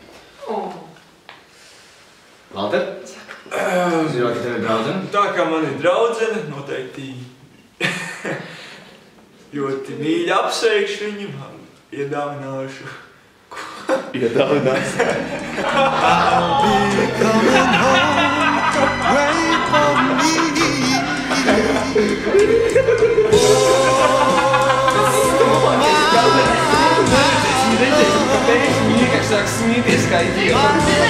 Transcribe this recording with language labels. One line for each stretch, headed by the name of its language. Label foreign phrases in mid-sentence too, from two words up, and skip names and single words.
Latvian: Valter? Zinot, ka tev ir draudzene? Tā kā man ir draudzene, noteikti ļoti mīļi apsveikšu viņu, iedāvināšu. Iedāvinās.
English: I'll be coming home, wait for me.
Latvian: Vienkārši sāk smīties kā idiots.